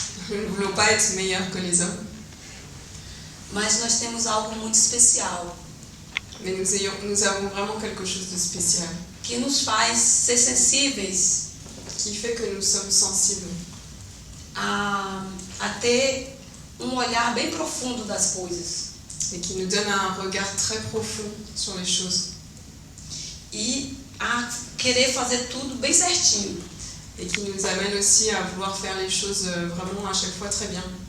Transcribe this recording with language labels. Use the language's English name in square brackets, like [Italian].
[French] Nous ne voulons pas être meilleurs que les hommes. [Portuguese] Mas nós temos algo muito especial. [French] Mais nous avons vraiment quelque chose de spécial. [Portuguese] Que nos faz ser sensíveis. [French] Qui fait que nous sommes sensibles. [Portuguese] A ter olhar bem profundo das coisas. [French] Et qui nous donne un regard très profond sur les choses. [Portuguese] E a querer fazer tudo bem certinho. [French] Et qui nous amène aussi à vouloir faire les choses vraiment à chaque fois très bien.